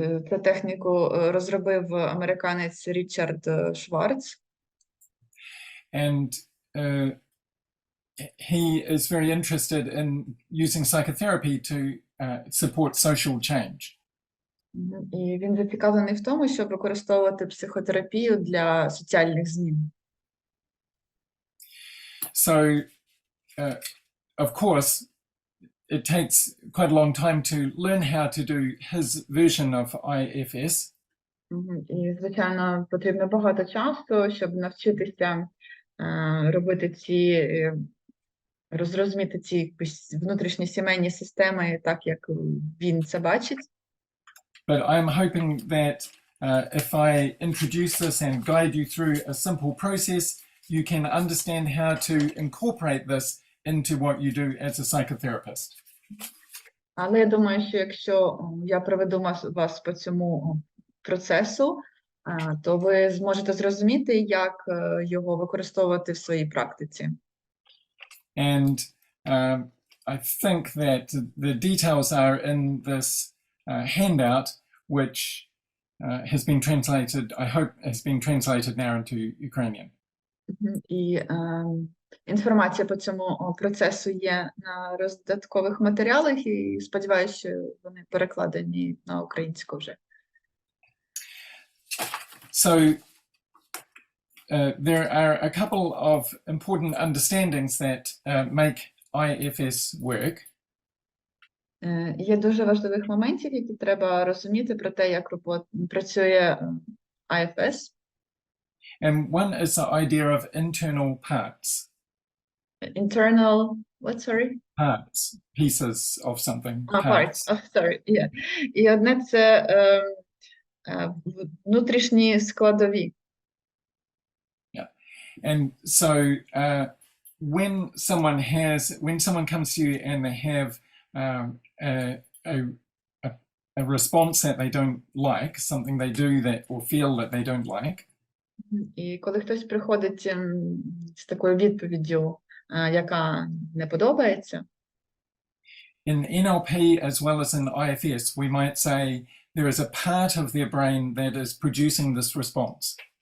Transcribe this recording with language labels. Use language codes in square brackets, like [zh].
[uk] Цю техніку розробив американець Річард Шварц. [en] And he is very interested in using psychotherapy to support social change. [uk] І він зацікавлений в тому, щоб використовувати психотерапію для соціальних змін. [en] So, of course, it takes quite a long time to learn how to do his version of IFS. [uk] І, звичайно, потрібно багато часу, щоб навчитися робити розрозуміти ці внутрішні сімейні системи так, як він це бачить. [en] But I'm hoping that if I introduce this and guide you through a simple process, you can understand how to incorporate this into what you do as a psychotherapist. [uk] Але я думаю, що якщо я проведу вас по цьому процесу, то ви зможете зрозуміти, як його використовувати в своїй практиці. [en] And I think that the details are in this handout, which has been translated, I hope has been translated now into Ukrainian. [uk] І інформація по цьому процесу є на роздаткових матеріалах, і сподіваюся, що вони перекладені на українську вже. [en] So there are a couple of important understandings that make IFS work. [uk] Є дуже важливих моментів, які треба розуміти про те, як працює IFS. [en] And one is the idea of internal parts. Internal, what, sorry? Parts, pieces of something. Parts, sorry, yeah. [uk] І одне – це внутрішні складові. [en] Yeah. And so when someone comes to you and they have a response that they don't like, something they do that or feel that they don't like. [uk] І коли хтось приходить з такою відповіддю, яка не подобається. [en] In NLP as well as in IFS, we might say there is a part of their brain that is producing this response.